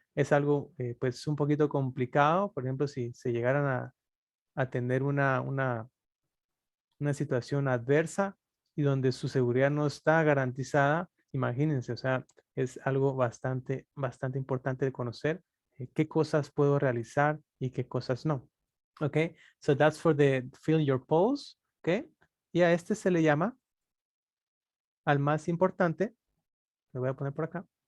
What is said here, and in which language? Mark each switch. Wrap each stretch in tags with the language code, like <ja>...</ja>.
<es>Es algo pues un poquito complicado. Por ejemplo, si se llegaran a tener una situación adversa y donde su seguridad no está garantizada, imagínense, o sea, es algo bastante importante de conocer qué cosas puedo realizar y qué cosas no. ¿Ok?</es> <en>So that's for the feel your pulse.</en> <es>¿Ok? Y a este se le llama, al más importante, lo voy a poner por acá.</es>